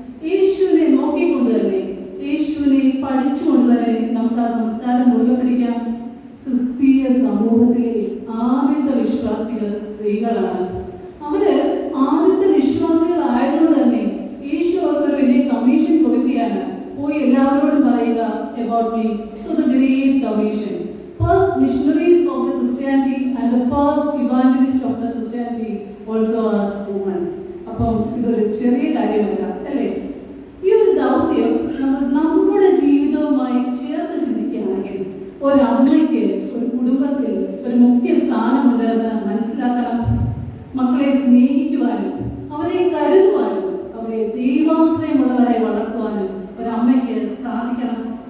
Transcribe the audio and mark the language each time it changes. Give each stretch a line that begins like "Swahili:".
Malayalam: യേശുവിനെ നോക്കിക്കൊണ്ട് തന്നെ, യേശുവിനെ പഠിച്ചുകൊണ്ട് തന്നെ നമുക്ക് ആ സംസ്കാരം മുറുകെ പിടിക്കാം. ക്രിസ്തീയ സമൂഹത്തിലെ ആദ്യത്തെ വിശ്വാസികൾ സ്ത്രീകളാണ്. അവര് ആദ്യത്തെ വിശ്വാസികളായതുകൊണ്ട് തന്നെ യേശു അവർക്കൊരു വലിയ കമ്മീഷൻ കൊടുക്കുകയാണ്. പോയി എല്ലാവരോടും പറയുക
English: about me. So the great commission. First missionaries of the Christianity and the first evangelists of the Christianity also are women.
Malayalam: അപ്പം ഇതൊരു ചെറിയ കാര്യമല്ല, അല്ലേ? ഈ ഒരു ദൗത്യം നമ്മുടെ ജീവിതവുമായി ചേർത്ത് ചിന്തിക്കുകയാണെങ്കിൽ ഒരമ്മയ്ക്ക് ഒരു കുടുംബത്തിൽ ഒരു മുഖ്യ സ്ഥാനമുണ്ടെന്ന് മനസ്സിലാക്കണം. മക്കളെ സ്നേഹിക്കുവാനും അവരെ കരുതുവാനും അവരെ ദൈവാശ്രയമുള്ളവരെ വളർത്തുവാനും ഒരമ്മയ്ക്ക് സാധിക്കണം.